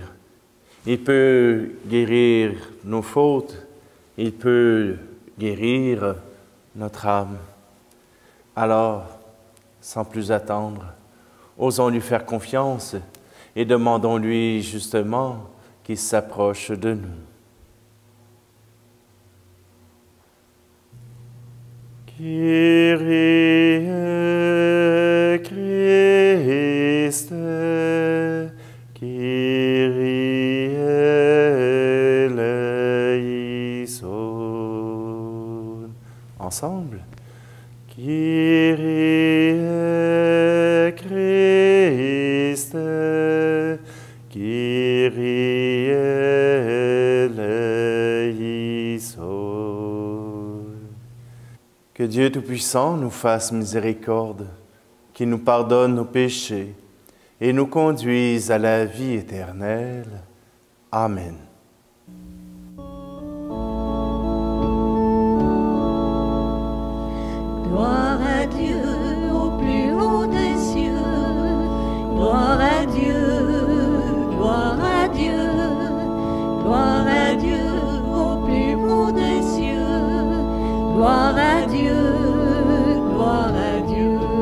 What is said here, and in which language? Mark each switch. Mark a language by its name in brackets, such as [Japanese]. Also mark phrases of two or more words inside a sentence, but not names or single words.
[French] Il peut guérir nos fautes, il peut guérir notre âme. Alors, sans plus attendre, osons lui faire confiance et demandons-lui justement qu'il s'approche de nous. [Greek] Kyrie Christe, Kyrie eleison. [French] Ensemble. [Greek] Kyrie Christe, Kyrie eleison. [French] Que Dieu Tout-Puissant nous fasse miséricorde, qu'il nous pardonne nos péchés et nous conduise à la vie éternelle. Amen. Gloire à Dieu au plus haut des cieux, gloire à Dieu, gloire à Dieu, gloire à Dieu au plus haut des cieux, gloire à Dieu, gloire à Dieu.